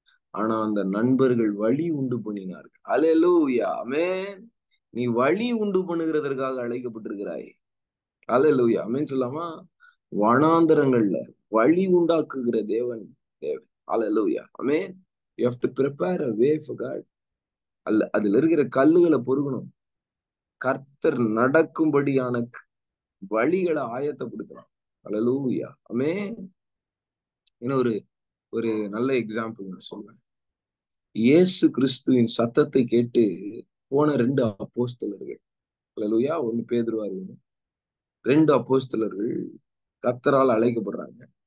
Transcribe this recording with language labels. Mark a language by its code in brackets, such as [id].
[ta] ஆனா அந்த நண்பர்கள் வழி உண்டு பண்ணினார்கள். அல்லேலூயா. ஆமென். நீ வழி உண்டு பண்ணுகிறதற்காக அழைக்கப்பட்டிருக்கிறாய். அல்லேலூயா. ஆமென் சொல்லாமா? வனாந்தரங்கள்ல வழி உண்டாக்குகிற தேவன். அல்லேலூயா. ஆமென். [en] You have to prepare a way for God. [ta] அதுல இருக்கிற கல்லுகளை பொறுக்கணும். கர்த்தர் நடக்கும்படியான வழிகளை ஆயத்தப்படுத்தலாம். அல்லேலூயா. ஆமென். இன்னும் ஒரு நல்ல எக்ஸாம்பிள் நான் சொல்றேன். இயேசு கிறிஸ்துவின் சத்தத்தை கேட்டு போன 2 அப்போஸ்தலர்கள், அல்லேலூயா, 1 பேதுரு, 2 அப்போஸ்தலர்கள் கர்த்தரால் அழைக்கப்படுறாங்க.